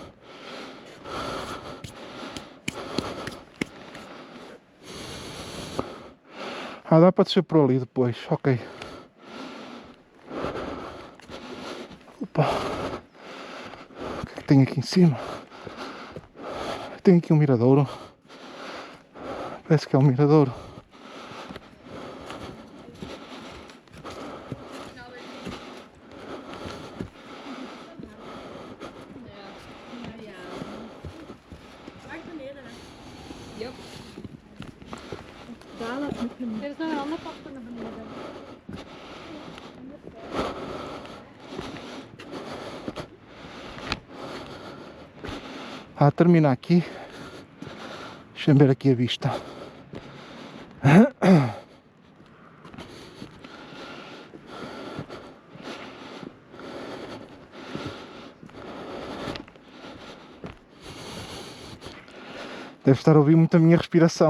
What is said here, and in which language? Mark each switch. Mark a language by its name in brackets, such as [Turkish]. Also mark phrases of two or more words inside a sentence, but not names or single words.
[Portuguese] Ah, dá para descer por ali depois, ok. Opa! O que é que tem aqui em cima? Tem aqui um miradouro. Parece que é um miradouro. [Dutch] Er is nog een ander pad naar beneden. [Portuguese] A terminar aqui. Deixa eu ver aqui a vista. Deve estar a ouvir muito a minha respiração.